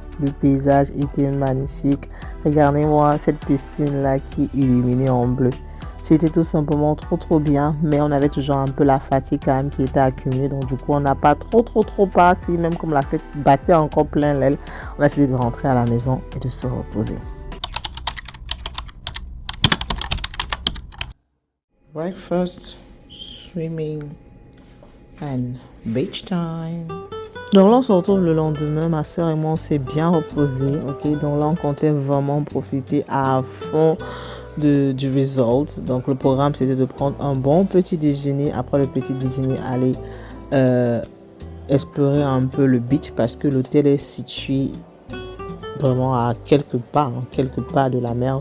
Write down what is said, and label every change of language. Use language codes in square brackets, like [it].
[fr] Le paysage était magnifique. Regardez-moi cette piscine-là qui est illuminée en bleu. C'était tout simplement trop bien. Mais on avait toujours un peu la fatigue quand même qui était accumulée. Donc du coup, on n'a pas trop parti. Même comme la fête battait encore plein l'aile, on a décidé de rentrer à la maison et de se reposer. [en] Breakfast, swimming and beach time. [fr] Donc là, on se retrouve le lendemain. Ma soeur et moi, on s'est bien reposés. Ok, donc là, on comptait vraiment profiter à fond du result. Donc le programme, c'était de prendre un bon petit déjeuner. Après le petit déjeuner, aller explorer un peu le beach parce que l'hôtel est situé vraiment à quelques pas de la mer.